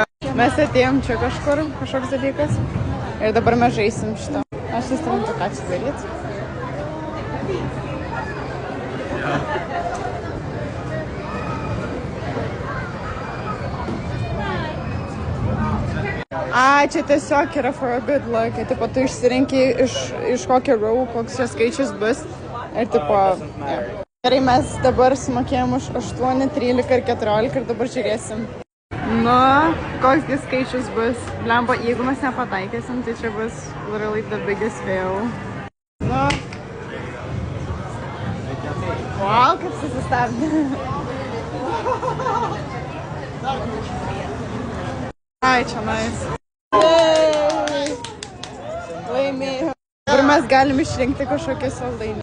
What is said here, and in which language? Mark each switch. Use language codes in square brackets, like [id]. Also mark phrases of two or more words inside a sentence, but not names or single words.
[lt] Mes atėjom čia kažkoks dalykas. Ir dabar mes žaisim šitą. Aš nestavim to, ką čia daryti. Čia tiesiog yra [en] for a good luck. [lt] Tipo, tu išsirinki iš kokio row, koks čia skaičius bus. Ir tipo, yeah. Gerai, mes dabar sumokėjom už 8, 13 ir 14 ir dabar žiūrėsim. Nu, koks jis skaičius bus. Blemba, jeigu mes nepataikysim, tai čia bus [en] literally the biggest fail. [lt] Nu. Wow, kaip susistabdė. Čia nice. Laimėjau. Dabar mes galim išrinkti kažkokį saldainį.